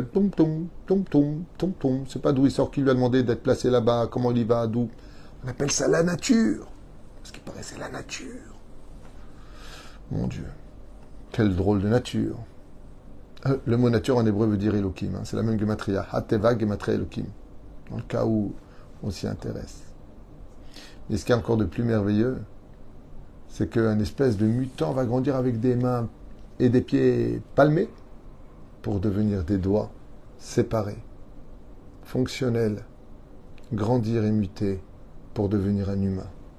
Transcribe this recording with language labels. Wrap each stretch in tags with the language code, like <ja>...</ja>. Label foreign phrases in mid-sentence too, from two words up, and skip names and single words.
<fr>Tom, tom, tom, tom, tom, tom. C'est pas d'où il sort qui lui a demandé d'être placé là-bas, comment il y va, d'où. On appelle ça la nature. Parce qu'il paraît c'est la nature. Mon Dieu. Quelle drôle de nature. Le mot nature en hébreu veut dire Elohim. C'est la même gematria.</fr> <he>הטבע גימטריה אלהים.</he> <fr>Dans le cas où on s'y intéresse. Et ce qui est encore de plus merveilleux, c'est qu'un espèce de mutant va grandir avec des mains et des pieds palmés pour devenir des doigts séparés, fonctionnels, grandir et muter pour devenir un humain.</fr>